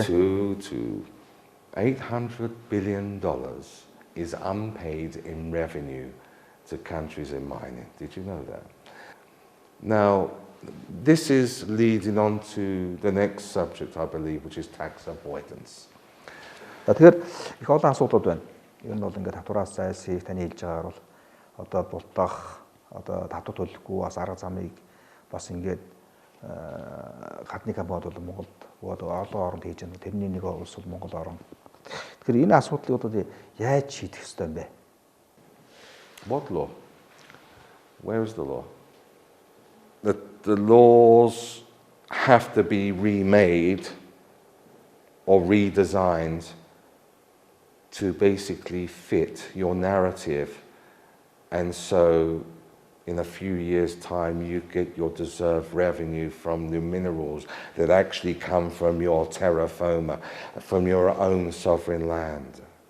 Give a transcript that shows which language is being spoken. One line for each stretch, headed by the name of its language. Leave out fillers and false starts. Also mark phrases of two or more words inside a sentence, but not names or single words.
English: To $800 billion is unpaid in revenue to countries in mining. Did you know that? Now, this is leading on to the next subject, I believe, which is tax avoidance.
Mongolian: Тэгэхээр их олон асуудлууд байна. Ер нь бол ингээд татвараас зайлсхийх таны хэлж байгаагаар бол одоо бултах, одоо татвар төлөхгүй бас арга замыг бас ингээд гадны компаниуд бол Монголд олон оронд хийж байгаа. Тэрний нэг улс бол Монгол орн. Тэгэхээр энэ асуудлыг одоо яаж шийдэх ёстой юм бэ?
English: What law? Where is the law? The laws have to be remade or redesigned to basically fit your narrative, and so in a few years' time you get your deserved revenue from the minerals that actually come from your terra firma, from your own sovereign land.